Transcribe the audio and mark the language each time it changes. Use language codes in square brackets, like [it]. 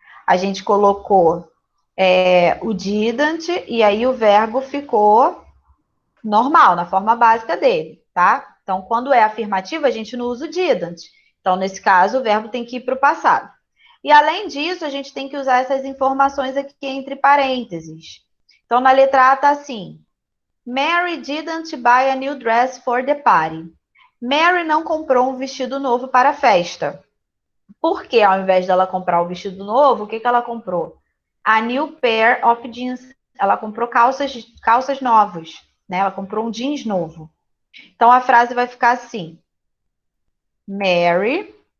[pt] A gente colocou o didn't e aí o verbo ficou normal, na forma básica dele, tá? Então, quando é afirmativa, a gente não usa o didn't. Então, nesse caso, o verbo tem que ir para o passado. E, além disso, a gente tem que usar essas informações aqui entre parênteses. Então, na letra A está assim. [en] Mary didn't buy a new dress for the party. [pt] Mary não comprou um vestido novo para a festa. Por que, ao invés dela comprar o vestido novo, o que ela comprou? [en] A new pair of jeans. [pt] Ela comprou calças novas, né? Ela comprou um jeans novo. Então, a frase vai ficar assim. Mary.